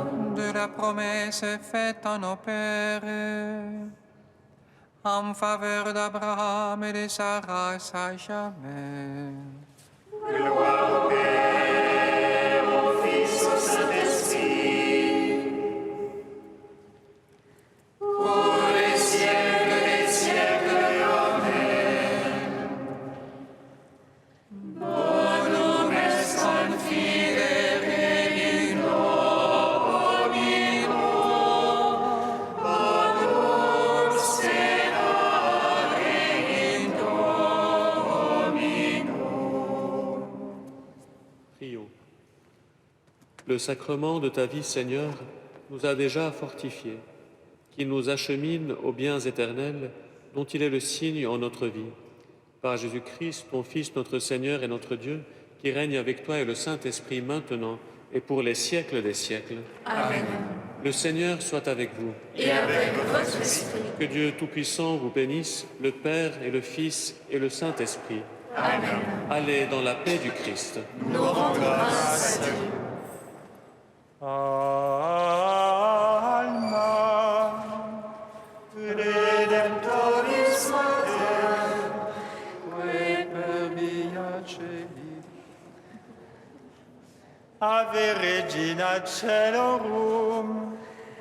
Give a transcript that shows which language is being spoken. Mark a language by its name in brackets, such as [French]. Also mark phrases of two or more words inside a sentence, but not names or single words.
[French] De la promesse faite à nos pères, en faveur d'Abraham et de sa race à jamais. Gloire au Père, au Fils, au Saint-Esprit. Pour les siècles des siècles, Amen. [Latin] Bonum est confidere in Domino, bonum sperare in Domino. [French] Prions. Le sacrement de ta vie, Seigneur, nous a déjà fortifiés, qu'il nous achemine aux biens éternels dont il est le signe en notre vie. Par Jésus-Christ, ton Fils, notre Seigneur et notre Dieu, qui règne avec toi et le Saint-Esprit maintenant et pour les siècles des siècles. Amen. Le Seigneur soit avec vous. Et avec votre esprit. Que Dieu Tout-Puissant vous bénisse, le Père et le Fils et le Saint-Esprit. Amen. Allez dans la paix du Christ. Nous rendons grâce à Dieu. [Latin] Alma Redemptoris Mater, qui per via celi. Ave Regina Caelorum,